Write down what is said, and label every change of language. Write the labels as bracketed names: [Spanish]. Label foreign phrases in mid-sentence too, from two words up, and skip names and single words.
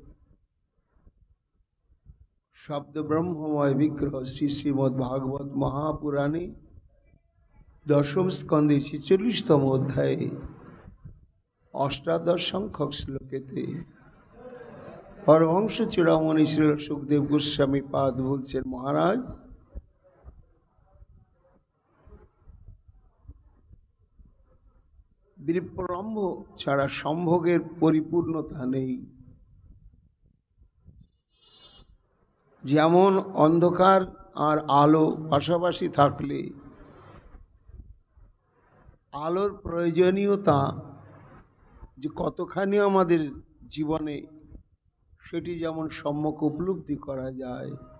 [Bangla] শব্দ ব্রহ্মময় বিগ্রহ শ্রী শ্রীমদ্ভাগবত মহাপুরাণে দশম স্কন্ধে 46তম অধ্যায়ে অষ্টাদশ সংখ্যক শ্লোকেতে পরমহংস চূড়ামণি শ্রী শুকদেব গোস্বামী পাদ বলছেন মহারাজ বিপ্রলম্ব ছাড়া সম্ভোগের পরিপূর্ণতা নেই। যেমন অন্ধকার আর আলো পাশাপাশি থাকলে আলোর প্রয়োজনীয়তা যে কতখানি আমাদের জীবনে, সেটি যেমন সম্যক উপলব্ধি করা যায়।